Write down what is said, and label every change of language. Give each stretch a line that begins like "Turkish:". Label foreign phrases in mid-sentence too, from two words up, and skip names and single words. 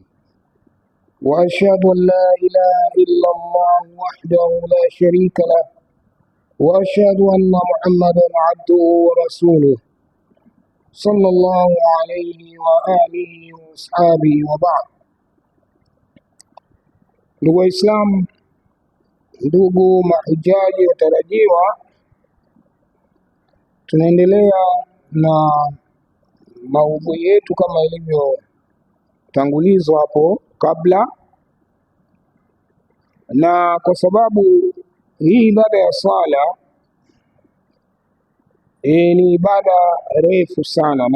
Arabic: وأشهد أن لا إله إلا الله وحده لا شريك له، وأشهد أن محمدا عبده ورسوله صلى الله عليه وآله وأصحابه وبعد.
Swahili: Ndugu Waislamu, ndugu mahujaji watarajiwa, tunaendelea na maudhui yetu kama ilivyotangulizwa hapo kabla, na kwa sababu hii ibada ya swala ni ibada refu sana.